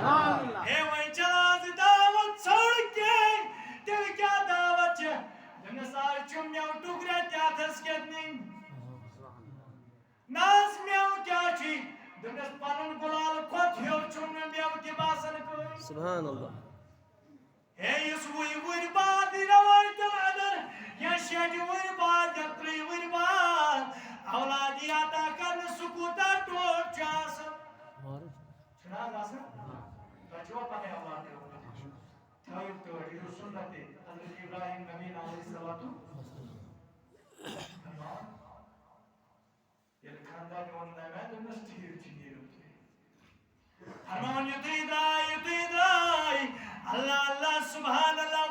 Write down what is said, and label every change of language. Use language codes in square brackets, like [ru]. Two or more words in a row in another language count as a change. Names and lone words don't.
[ks] ہے وۄنۍ چھنہٕ آز دعوت ژھانٛڈ کینٛہہ تیٚلہِ کیٛاہ دعوت چھِ دوٚپنس آز چھُ مٮ۪وٕ ٹُکرا تہِ اَتھس کٮ۪تھ نِنۍ نہ حظ مٮ۪وٕ کیٛاہ چھُے دوٚپنس پنُن گُلال کھۄتہٕ ہیوٚر چھُم نہٕ مٮ۪وٕ تہِ باسان کٕہۭنۍ [ar] سبحان اللہ [ks] ہے یُس وُہہِ بعد رٮ۪وایتن اندر یا 6 ؤہرۍ بعد یا 3 ؤہرۍ بعد اولادی عطا کرنہٕ سُہ کوٗتاہ ٹوٹھ چھُ آسان چھُنہٕ حظ آسان تۄہہِ چھُوا پنٕنۍ اولاد تھٲیِو تٲر یہِ چھُ سُنت حضرت ابراہیم نبی [ar] علیہ الصلوۃ [ks] ییٚلہِ خاندارنہِ ووٚن نہ مےٚ دوٚپنس ٹھیٖک چھُ نیٖرِو تُہۍ فرماوان یُتُے درٛاے [ar] اللہ اللہ سبحان اللہ